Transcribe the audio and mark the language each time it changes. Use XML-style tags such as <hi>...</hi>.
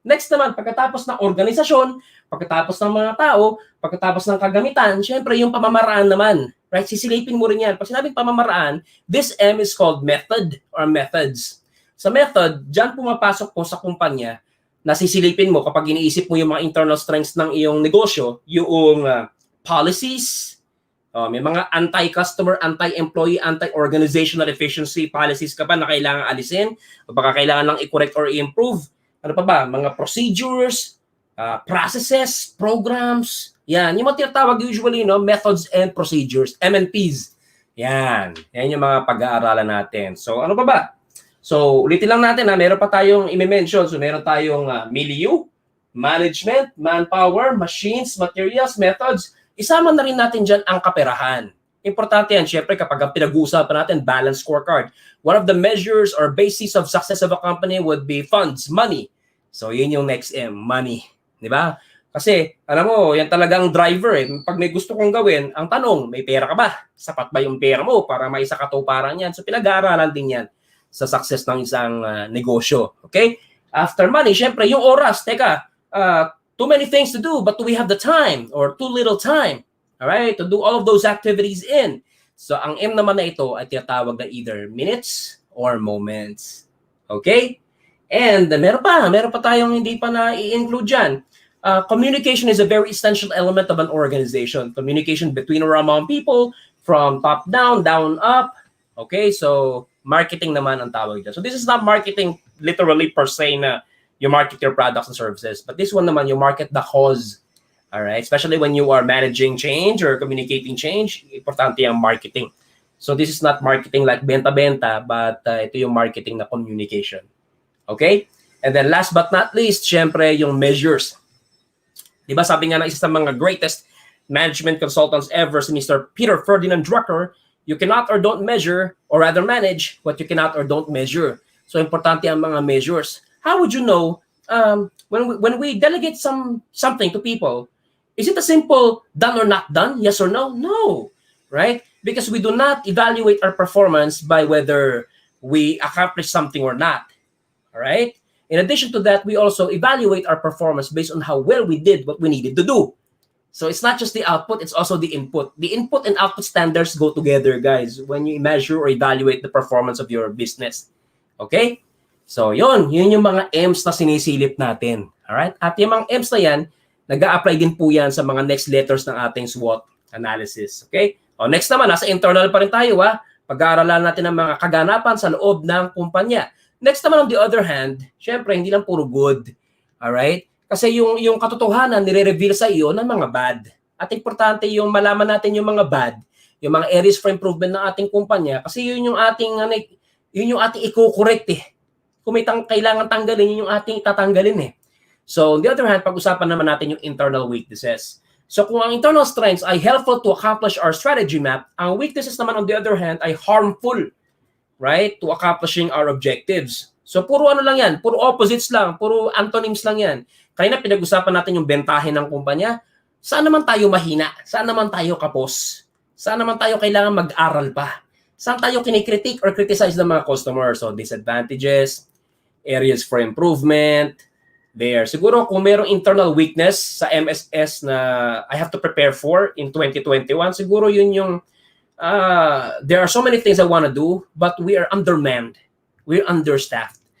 <tl>Next naman, pagkatapos ng organisasyon, pagkatapos ng mga tao, pagkatapos ng kagamitan, syempre yung pamamaraan naman. Right? Sisilipin mo rin yan. Pag sinabing pamamaraan,</tl> <en>this M is called method or methods.</en> <tl>Sa method, dyan pumapasok po sa kumpanya, nasisilipin mo kapag iniisip mo yung mga internal strengths ng iyong negosyo, yung policies, may mga</tl> <en>anti-customer, anti-employee, anti-organizational efficiency policies</en> <tl>ka ba na kailangan alisin o baka kailangan lang i-correct or i-improve. Ano pa ba? Mga procedures, processes, programs. Yan. Yung mga tinatawag usually,</tl> <en>methods and procedures,</en> <tl>M&Ps. Yan. Yan yung mga pag-aaralan natin. So, ano pa ba? So, ulitin lang natin meron pa tayong i-mention. So, meron tayong milieu, management, manpower, machines, materials, methods. Isama na rin natin dyan ang kaperahan. Importante yan, syempre, kapag ang pinag-uusapan natin, balance scorecard.</tl> <en>One of the measures or basis of success of a company would be funds, money.</en> <tl>So, yun yung next M, money. Di ba? Kasi, alam mo, yan talagang driver eh. Pag may gusto kong gawin, ang tanong, may pera ka ba? Sapat ba yung pera mo para may isa katuparan yan? So, pinag-aaralan din yan sa success ng isang negosyo. Okay? After money, syempre, yung oras. Teka,</tl> <en>too many things to do, but do we have the time or too little time? Alright? To do all of those activities in. So,</en> <tl>ang M naman na ito ay tinatawag na</tl> <en>either minutes or moments. Okay?</en> <tl>And meron pa tayong hindi pa na i-include dyan.</tl> <en>Communication is a very essential element of an organization. Communication between or among people, from top down, down up. Okay?</en> <tl>So, marketing naman ang tawag dyan.</tl> <en>So, this is not marketing literally per se na you market your products and services. But this one naman, you market the cause. Alright? Especially when you are managing change or communicating change, importante ang marketing. So, this is not marketing like benta-benta, but</en> <tl>ito yung marketing na communication.</tl> <en>Okay? And then last but not least, syempre, yung measures.</en> <tl>Diba sabi nga ng isa sa mga</tl> <en>greatest management consultants ever,</en> <tl>si Mr.</tl> <en>Peter Ferdinand Drucker, you cannot or don't measure, or rather manage, what you cannot or don't measure.</en> <tl>So, importante ang mga measures.</tl> <en>How would you know, when we delegate something to people, is it a simple done or not done? Yes or no? No. Right? Because we do not evaluate our performance by whether we accomplish something or not. All right? In addition to that, we also evaluate our performance based on how well we did what we needed to do. So it's not just the output, it's also the input. The input and output standards go together, guys, when you measure or evaluate the performance of your business.</en> <tl>Okay? So yun yung mga M's na sinisilip natin. Alright? At yung mga M's na yan, nag-a-apply din po yan sa mga next letters ng ating SWOT analysis. Okay? O next naman, nasa internal pa rin tayo. Pag-aaralan natin ang mga kaganapan sa loob ng kumpanya. Next naman,</tl> <en>on the other hand,</en> <tl>syempre, hindi lang puro good. Alright? Kasi yung katotohanan, nire-reveal sa iyo ng mga bad. At importante yung malaman natin yung mga bad, yung mga areas for improvement ng ating kumpanya. Kasi yun yung ating i-correct eh. Kung may kailangan tanggalin, yun yung ating tatanggalin eh. So, on the other hand, pag-usapan naman natin yung internal weaknesses. So, kung ang internal strengths ay</tl> <en>helpful to accomplish our strategy map,</en> <tl>ang weaknesses naman on the other hand ay</tl> <en>harmful, right, to accomplishing our objectives.</en> <tl>So, puro lang yan, puro opposites lang, puro antonyms lang yan. Kaya na pinag-usapan natin yung bentahe ng kumpanya. Saan naman tayo mahina? Saan naman tayo kapos? Saan naman tayo kailangan mag-aral pa? Saan tayo kinikritik or criticize ng mga customers?</tl> <en>So, disadvantages, areas for improvement, there.</en> <tl>Siguro kung mayroong internal weakness sa MSS na</tl> <en>I have to prepare for in 2021,</en> <tl>siguro yun yung</tl> <en>there are so many things I want to do, but we are undermanned. We're understaffed.</en>